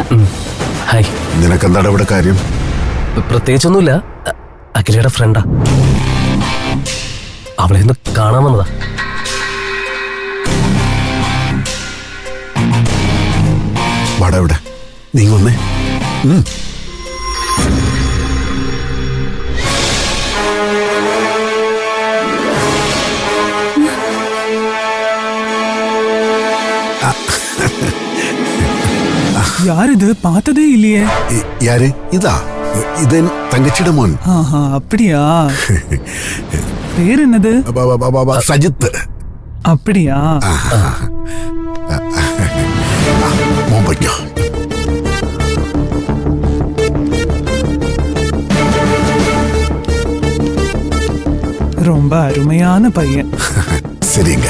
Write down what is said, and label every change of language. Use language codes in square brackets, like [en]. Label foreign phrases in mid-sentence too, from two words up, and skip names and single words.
[ml] ഹായ്. നിനക്കെന്താണ് ഇവിടെ കാര്യം? പ്രത്യേകിച്ചൊന്നുമില്ല. അഖിലയുടെ ഫ്രണ്ടാ. അവളെ ഒന്ന് കാണാൻ വന്നതാ. വാടാ ഇവിടെ. നീ വന്നേ. [ta] யாரு பார்த்ததே இல்லையே. யாரு? இதா, இது தங்கச்சிட മോൻ. அப்படியா? பேர் என்னது? സജിത്ത്. அப்படியா? [ml] മോൻ പറ്റോ? [ta] ரொம்ப அருமையான பையன். சரிங்க.